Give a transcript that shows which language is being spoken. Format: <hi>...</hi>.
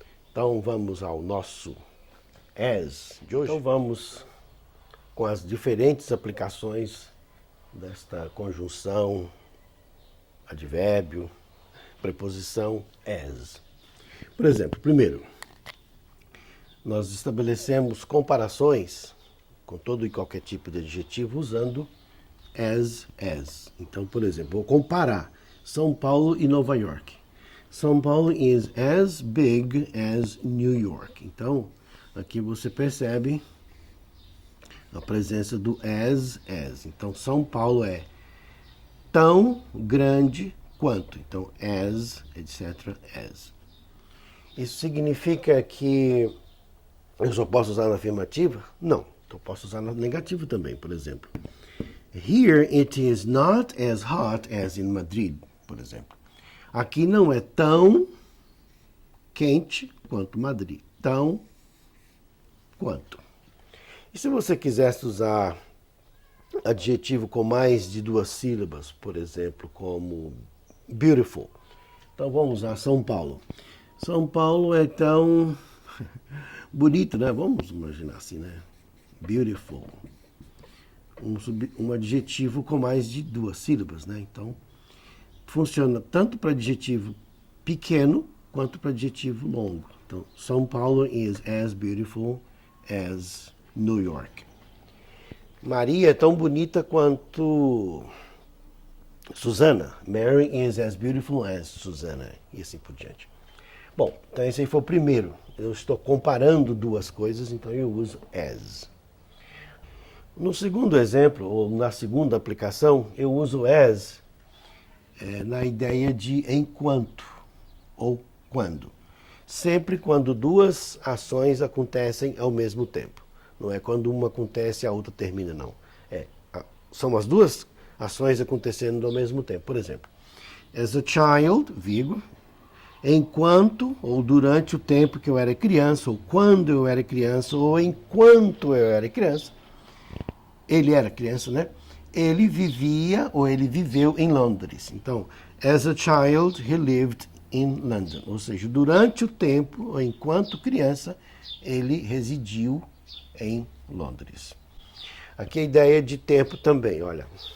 <pt>Então vamos ao nosso as de hoje. Então vamos com as diferentes aplicações desta conjunção, advérbio, preposição as. Por exemplo, primeiro, nós estabelecemos comparações com todo e qualquer tipo de adjetivo usando as. Então, por exemplo, vou comparar São Paulo e Nova York.</pt> <en>São Paulo is as big as New York.</en> <pt>Então, aqui você percebe a presença do as. Então, São Paulo é tão grande quanto. Então, as, etc, as. Isso significa que eu só posso usar na afirmativa? Não. Então, posso usar na negativa também, por exemplo.</pt> <en>Here it is not as hot as in Madrid,</en> <pt>por exemplo. Aqui não é tão quente quanto Madrid. Tão quanto. E se você quisesse usar adjetivo com mais de duas sílabas, por exemplo, como beautiful. Então vamos usar São Paulo. São Paulo é tão bonito, né? Vamos imaginar assim, né? Beautiful. Um adjetivo com mais de duas sílabas, né? Então, funciona tanto para adjetivo pequeno quanto para adjetivo longo.</pt> <en>Então, São Paulo is as beautiful as New York.</en> <pt>Maria é tão bonita quanto Susana.</pt> <en>Mary is as beautiful as Susana.</en> <pt>E assim por diante. Bom, então esse aí foi o primeiro. Eu estou comparando duas coisas, então eu uso as. No segundo exemplo, ou na segunda aplicação, eu uso as na ideia de enquanto ou quando. Sempre quando duas ações acontecem ao mesmo tempo. Não é quando uma acontece e a outra termina, não. São as duas ações acontecendo ao mesmo tempo. Por exemplo,</pt> <en>as a child,</en> <pt>vírgula, enquanto ou durante o tempo que eu era criança, ou quando eu era criança, ou enquanto eu era criança. Ele era criança, né? Ele vivia ou ele viveu em Londres.</pt> <en>Então, as a child, he lived in London.</en> <pt>Ou seja, durante o tempo, ou enquanto criança, ele residiu em Londres. Aqui a ideia de tempo também, olha.</pt>